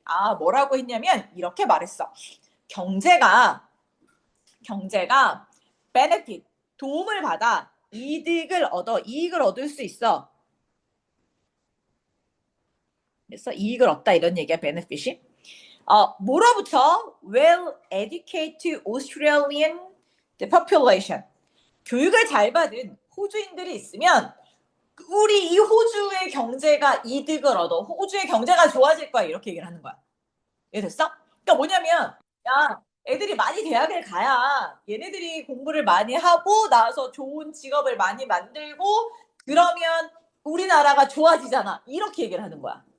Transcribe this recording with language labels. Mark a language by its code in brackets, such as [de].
[ko] 아, 뭐라고 했냐면 이렇게 말했어. 경제가 benefit, 도움을 받아 이익을 얻을 수 있어. 그래서 이익을 얻다 이런 얘기야, benefit이. 뭐로부터? [en] Well educated Australian population. [ko] 교육을 잘 받은 호주인들이 있으면 우리 이 호주의 경제가 이득을 얻어. 호주의 경제가 좋아질 거야. 이렇게 얘기를 하는 거야. 이해됐어? 그러니까 뭐냐면 야, 애들이 많이 대학을 가야 얘네들이 공부를 많이 하고 나서 좋은 직업을 많이 만들고 그러면 우리나라가 좋아지잖아. 이렇게 얘기를 하는 거야.